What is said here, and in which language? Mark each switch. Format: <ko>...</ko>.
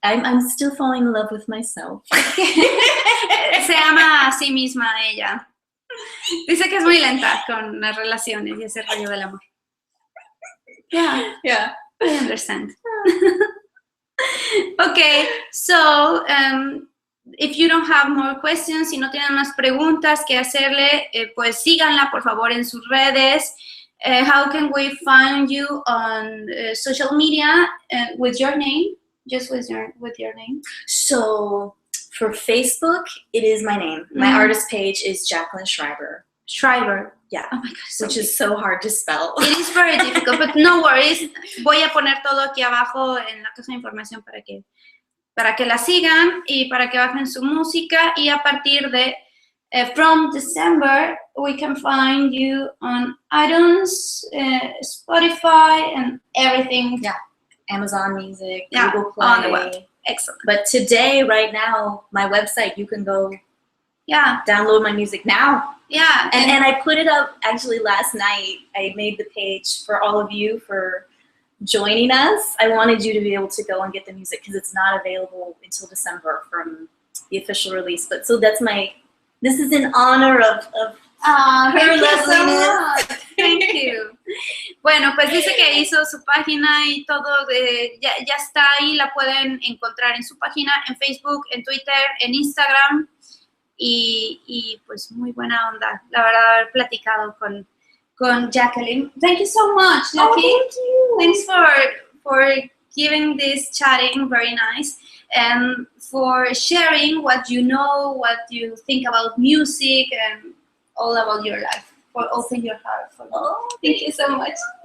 <en>I'm still falling in love with myself.</en> <es>Se ama a sí misma ella. Dice que es muy lenta con las relaciones y ese rollo del amor.</es> <en>Yeah, I understand. Okay, so if you don't have more questions,</en> <es>si no tienen más preguntas que hacerle, pues síganla por favor en sus redes.</es> <en>How can we find you on social media with your name? Just with your name. So for Facebook, it is my name. My artist page is Jacquelyn Schreiber. Schreiber. Yeah. Oh my God. Which is so hard to spell. It is very difficult, but no worries.</en> <es>Voy a poner todo aquí abajo en la caja de información para que la sigan y para que bajen su música, y a partir de</es> <en>from December we can find you on iTunes, Spotify, and everything. Yeah, Amazon Music, Yeah, Google Play. on the web. Excellent. But today, right now, my website, you can go download my music now. Yeah. And I put it up actually last night. I made the page for all of you for joining us. I wanted you to be able to go and get the music because it's not available until December from the official release. But so that's this is in honor of her loveliness. Thank you.</en> <es>Bueno, pues dice que hizo su página y todo, ya está ahí, la pueden encontrar en su página, en Facebook, en Twitter, en Instagram, y pues muy buena onda, la verdad, haber platicado con Jacquelyn.</es> <en>Thank you so much, Jackie. Oh, thank you. Thanks for giving this chatting, very nice, and for sharing what you know, what you think about music, and all about your life. For open your heart for me. Thank you so much.</en>